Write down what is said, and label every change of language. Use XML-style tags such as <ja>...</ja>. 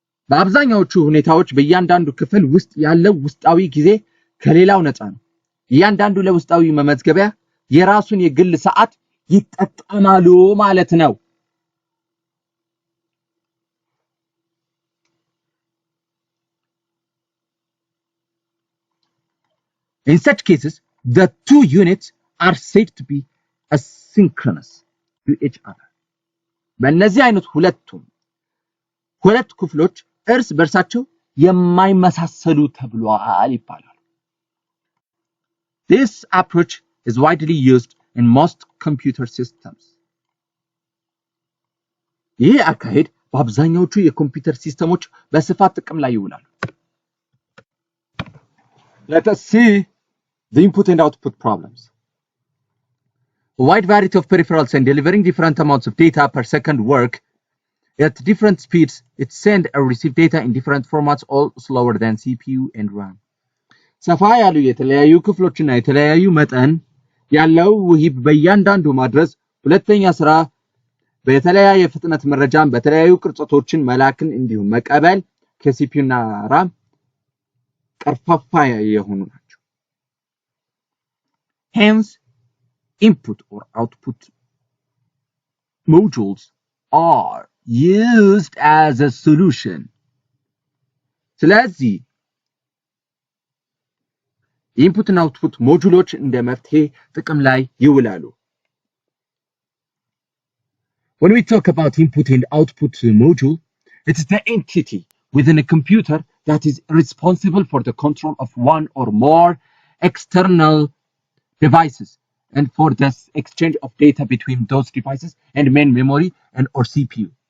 <am>በአብዛኛዎቹ ሁኔታዎች በእያንዳንዱ ክፍል ውስጥ ያለው ውስጣዊ ጊዜ ከሌላው ነፃ ነው። እያንዳንዱ ለውስጣዊ መመዝገቢያ የራሱን የግል ሰዓት ይጠቀማሉ ማለት ነው።</am> <en>In such cases, the two units are said to be asynchronous to each other.</en> <am>በእነዚህ አይነት ሁለት ክፍሎች እርስ በርሳቸው የማይመሳሰሉ ተብሏል ይባላል።</am> <en>This approach is widely used in most computer systems.</en> <am>ይህ አካሄድ በአብዛኛዎቹ የኮምፒውተር ሲስተሞች በስፋት ጥቅም ላይ ይውላል።</am> <en>Let us see the input and output problems. A wide variety of peripherals and delivering different amounts of data per second work at different speeds. It send or receive data in different formats, all slower than CPU and RAM.</en> <am>ሰፋ ያሉ የተለያዩ ክፍሎችና የተለያዩ መጠን ያለው ውሂብ በእያንዳንዱ ማድረስ ሁለተኛ ስራ በተለያየ ፍጥነት መረጃን በተለያዩ ቅርጾችን መላክን እንዲሁም መቀበል ከሲፒዩ እና ራም ቀርፋፋ የሆኑ ናቸው።</am> <en>Hence, input or output modules are used as a solution.</en> <am>ስለዚህ input and output modules እንደ መፍትሄ ጥቅም ላይ ይውላሉ።</am> <en>When we talk about input and output module, it is the entity within a computer that is responsible for the control of one or more external devices and for the exchange of data between those devices and main memory and or CPU.</en>